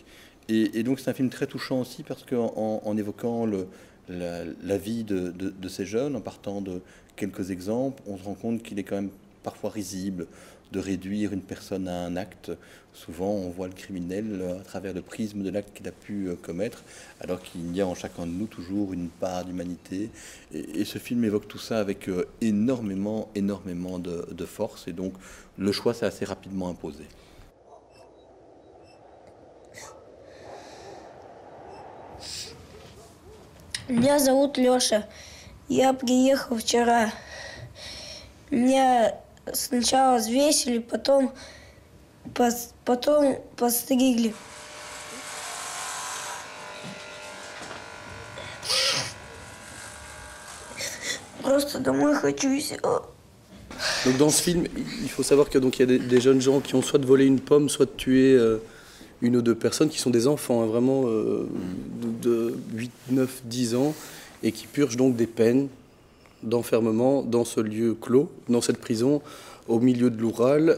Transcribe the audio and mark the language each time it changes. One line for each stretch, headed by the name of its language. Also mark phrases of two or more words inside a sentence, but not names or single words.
French: Et donc c'est un film très touchant aussi, parce qu'en évoquant la vie de ces jeunes, en partant de quelques exemples, on se rend compte qu'il est quand même parfois risible de réduire une personne à un acte. Souvent, on voit le criminel à travers le prisme de l'acte qu'il a pu commettre, alors qu'il y a en chacun de nous toujours une part d'humanité. Et ce film évoque tout ça avec énormément de force. Et donc, le choix s'est assez rapidement imposé.
Russian: Меня зовут Лёша. Я приехал вчера. Меня сначала взвесили, потом постригли. Просто домой хочу и все.
French: Donc dans ce film, il faut savoir que donc il y a des jeunes gens qui ont soit volé une pomme, soit tué une ou deux personnes, qui sont des enfants, hein, vraiment de 8, 9, 10 ans, et qui purgent donc des peines d'enfermement dans ce lieu clos, dans cette prison, au milieu de l'Oural.